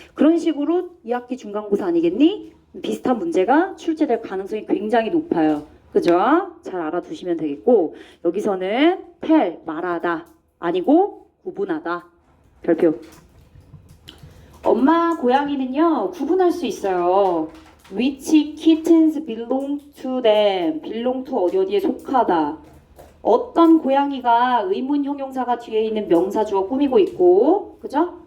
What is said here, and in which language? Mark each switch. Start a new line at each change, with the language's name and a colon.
Korean: 그런 식으로 2학기 중간고사 아니겠니? 비슷한 문제가 출제될 가능성이 굉장히 높아요. 그죠? 잘 알아두시면 되겠고 여기서는 말하다 아니고 구분하다. 별표. 엄마 고양이는요 구분할 수 있어요.
English: Which kittens belong to them?
Korean: belong to 어디에 속하다. 어떤 고양이가 의문 형용사가 뒤에 있는 명사주어 꾸미고 있고 그죠?